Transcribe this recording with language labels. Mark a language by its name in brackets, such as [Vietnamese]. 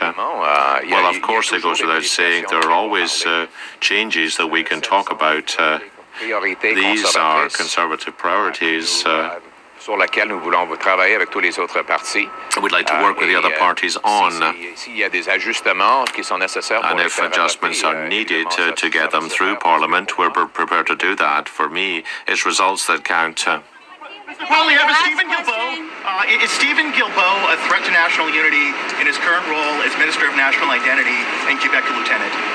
[English] Well, of course, it goes without saying there are always changes that we can talk about. These are conservative priorities. [French] Sur laquelle nous voulons travailler avec tous les autres partis. [English] We'd like to work with the other parties on. [French] S'il y a des ajustements qui sont nécessaires [English] and if adjustments are needed to get them through Parliament, we're prepared to do that. For me, it's results that count. Mr. Poilievre, is Stephen Guilbeault a threat to national unity in his current role as Minister of National Identity and Quebec Lieutenant?